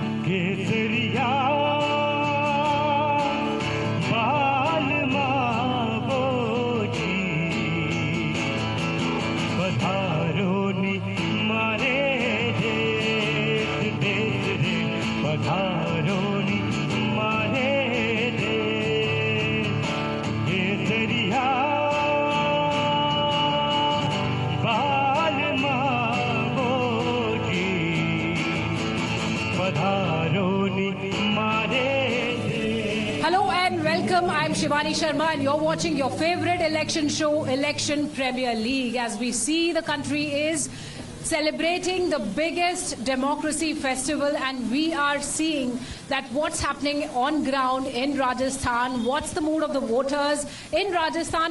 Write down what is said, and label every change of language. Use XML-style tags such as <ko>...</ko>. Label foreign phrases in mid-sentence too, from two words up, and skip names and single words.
<raj>केसरिया बाल मावोजी पधारो नी मारे देश देश रे पधारो नी मारे देश केसरिया बाल मावोजी पधारो नी मारे देश।</raj> <en>Hello and welcome. I'm Shivani Sharma and you're watching your favorite election show, Election Premier League. As we see, the country is celebrating the biggest democracy festival, and we are seeing that what's happening on ground in Rajasthan, what's the mood of the voters in Rajasthan.</en>